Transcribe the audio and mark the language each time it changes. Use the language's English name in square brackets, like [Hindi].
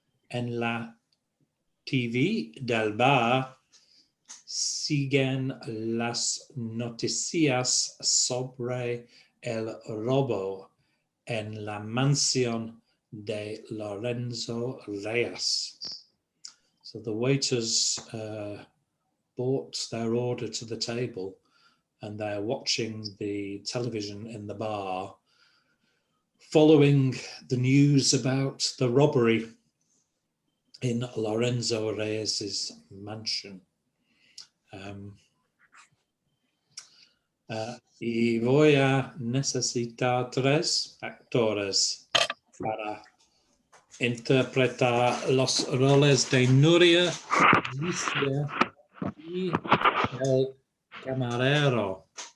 [Spanish] En la TV del bar siguen las noticias sobre el robo en la mansión de Lorenzo Reyes. [English] So the waiters brought their order to the table and they're watching the television in the bar, following the news about the robbery in Lorenzo Reyes's mansion. [Spanish] Y voy a necesitar 3 actores para interpretar los roles de Nuria, Alicia y el camarero.